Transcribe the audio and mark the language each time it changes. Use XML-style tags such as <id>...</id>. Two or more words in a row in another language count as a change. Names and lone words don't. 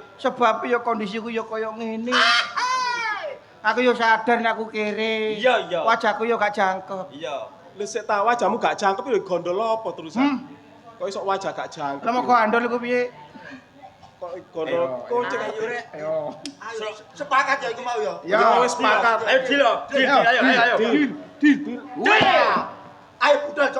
<jv>Sebab ya kondisiku ya kaya ngene. Aku yo sadar nek aku kere. Iya. Wajahku yo gak jangkep. Iya. Lha sik ta wajahmu gak jangkep lho gondol apa terusan? Kok iso wajah gak jangkep? Lah moko andol iku piye? Kok gondol kucing Ayo rek. Ayo. Ayo sepakat ya iku mau ya. Ya wis sepakat. Ayo deal lo. Deal, ayo. Ayo budal cok.</jv>